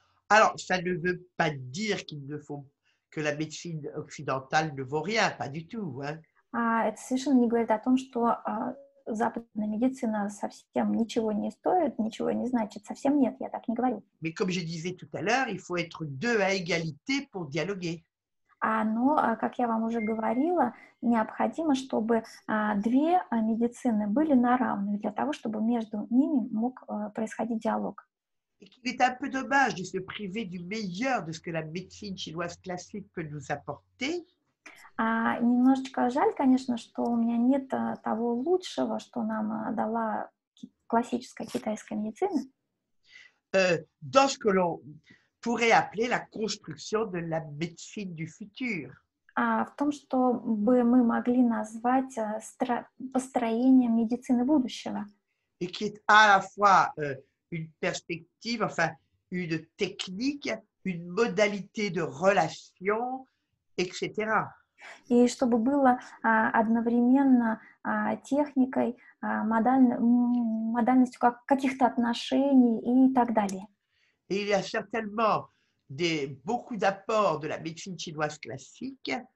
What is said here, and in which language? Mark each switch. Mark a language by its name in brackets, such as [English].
[French] Alors, ça ne veut pas dire que la médecine occidentale ne vaut rien, pas du tout. Hein. [Russian] Это совершенно не говорит о том, что западная медицина совсем ничего не стоит, ничего не значит. Совсем нет, я так не говорю. [French] Mais comme je disais tout à l'heure, il faut être deux à égalité pour dialoguer. [Russian] Но, как я вам уже говорила, необходимо, чтобы две медицины были на равных для того, чтобы между ними мог происходить диалог. [French] Et qu'il est un peu dommage de se priver du meilleur de ce que la médecine chinoise classique peut nous apporter. [Russian] Немножечко жаль, конечно, что у меня нет того лучшего, что нам дала классическая китайская медицина. [French] Dans ce que l'on pourrait appeler la construction de la médecine du futur. [Russian] В том, что бы мы могли назвать построением медицины будущего. [French] Et qui est à la fois une perspective, enfin une technique, une modalité de relation, etc. [Russian] И чтобы было одновременно техникой, модальностью каких-то отношений и так далее. [French] Et il y a certainement beaucoup d'apports de la médecine chinoise classique